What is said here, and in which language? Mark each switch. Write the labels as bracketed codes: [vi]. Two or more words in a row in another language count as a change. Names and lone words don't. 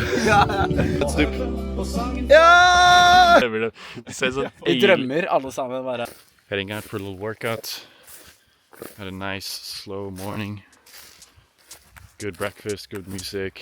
[en] Let's do. [no] Ja! [en] It says it. [no] Vi drømmer alle sammen bare. [en] Heading out for a little workout. Had a nice slow morning. Good breakfast, good music.